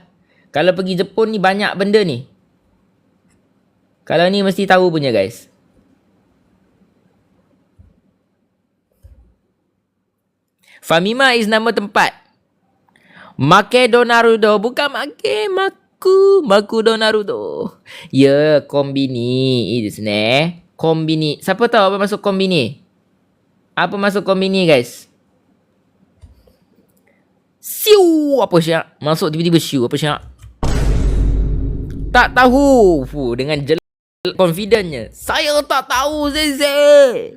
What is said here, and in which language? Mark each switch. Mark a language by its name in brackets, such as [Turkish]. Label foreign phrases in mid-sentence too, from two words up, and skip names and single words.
[Malay] Kalau pergi Jepun ni banyak benda ni. Kalau ni mesti tahu punya guys. Famima is nama tempat. Makedonarudo. Bukan Makudonarudo. Ya, kombini. Ini [Japanese] です ね. [Malay] Kombini. Siapa tahu apa masuk kombini? Apa masuk kombini guys? Siu. Apa syak? Masuk tiba-tiba siu. Apa syak? Tak tahu. Dengan confidentnya. Saya tak tahu sensei.